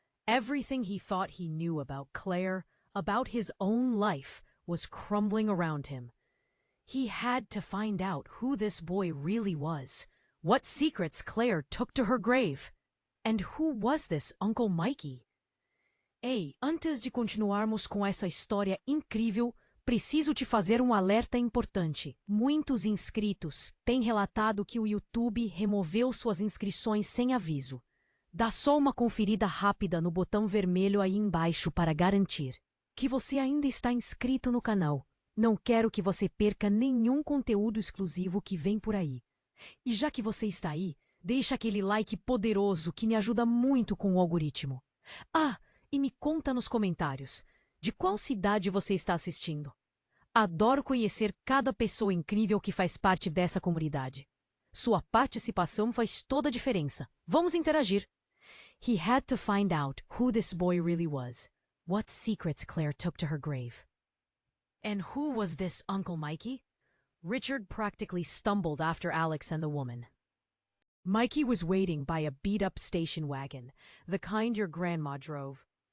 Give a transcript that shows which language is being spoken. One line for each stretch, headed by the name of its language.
English: Everything he thought he knew about Claire, about his own life, was crumbling around him. He had to find out who this boy really was, what secrets Claire took to her grave. And who was this Uncle Mikey?
Portuguese: Ei, antes de continuarmos com essa história incrível, preciso te fazer alerta importante. Muitos inscritos têm relatado que o YouTube removeu suas inscrições sem aviso. Dá só uma conferida rápida no botão vermelho aí embaixo para garantir que você ainda está inscrito no canal. Não quero que você perca nenhum conteúdo exclusivo que vem por aí. E já que você está aí, deixa aquele like poderoso que me ajuda muito com o algoritmo. Ah, e me conta nos comentários, de qual cidade você está assistindo? Adoro conhecer cada pessoa incrível que faz parte dessa comunidade. Sua participação faz toda a diferença. Vamos interagir.
English: He had to find out who this boy really was, what secrets Claire took to her grave. And who was this Uncle Mikey? Richard practically stumbled after Alex and the woman. Mikey was waiting by a beat-up station wagon, the kind your grandma drove.